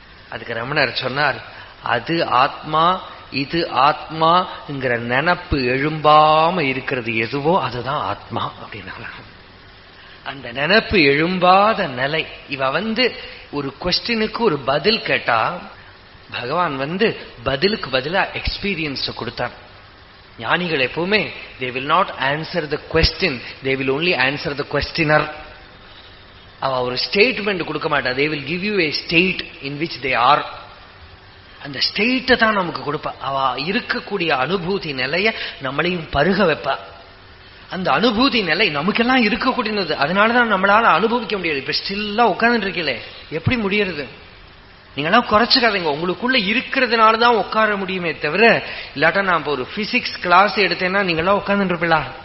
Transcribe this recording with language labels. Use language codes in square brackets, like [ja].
[ta] அதுக்கு ரமணர் சொன்னார், அது ஆத்மா, இது ஆத்மாங்கிற நினப்பு எழும்பாம இருக்கிறது எதுவோ அதுதான் ஆத்மா அப்படின்னா. அந்த நினப்பு எழும்பாத நிலை. இவ ஒரு கொஸ்டினுக்கு ஒரு பதில் கேட்டா பகவான் பதிலுக்கு பதிலா எக்ஸ்பீரியன்ஸ் கொடுத்தார். ஞானிகள் எப்பவுமே [en] they will not answer the question, they will only answer the questioner. [ta] அவ ஒரு ஸ்டேட்மெண்ட் கொடுக்க மாட்டா, [en] they will give you a state in which they are. [ta] அந்த ஸ்டேட்டை தான் நமக்கு கொடுப்பா. அவ இருக்கக்கூடிய அனுபூதி நிலைய நம்மளையும் பருக வைப்பா. அந்த அனுபூதி நிலை நமக்கெல்லாம் இருக்கக்கூடியது, அதனாலதான் நம்மளால அனுபவிக்க முடியாது. இப்ப ஸ்டில்லா உட்கார்ந்துட்டு இருக்கீங்களே, எப்படி முடியறது? நீங்கெல்லாம் குறைச்சுக்காதீங்க. உங்களுக்குள்ள இருக்கிறதுனாலதான் உட்கார முடியுமே தவிர, இல்லாட்டா நான் இப்ப ஒரு பிசிக்ஸ் கிளாஸ் எடுத்தேன்னா நீங்களாம் உட்கார்ந்துட்டு இருப்பீங்களா?